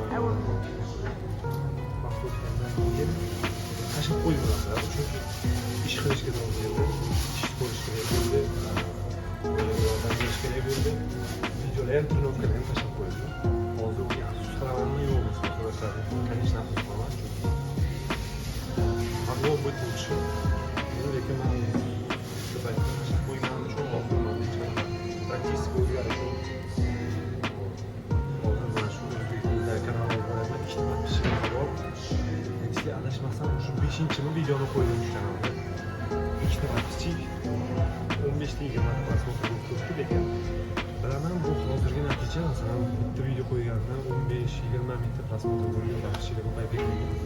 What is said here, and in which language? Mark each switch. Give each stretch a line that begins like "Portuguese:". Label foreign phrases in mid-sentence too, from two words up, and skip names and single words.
Uzbek: vaqt o'tgandan keyin tashlab qo'ydilar, chunki ish qilishga to'g'ri keldi, ish ko'rish kerak bo'ldi, yordam berish kerak bo'ldi, videolar ham trenirovkalar ham tashlab qo'yildi. Hozir u afsus qilamanmi yo'qmi so'rashadi, конечно afsus qilaman, chunki
Russian: могло быть лучше. Ну,
Uzbek: lekin men shu paytda tashlab qo'yganim uchun oxirman, hech qanaqa statistika o'zgarishi. Hozir mana shu O'zbekistonda kanallar bo'lyapti, ikkita подписчик bor. Если adashmasam, shu 5-mi videoni qo'ydim shu kanalda. Ikkita подписчик 15-20 ta prasмотр bo'lib turibdi, lekin bilaman bu hozirgi natija, masalan, bitta video qo'ygandan 15-20 mingta prasмотр bo'lgan подписчикlar ko'payib ketgan.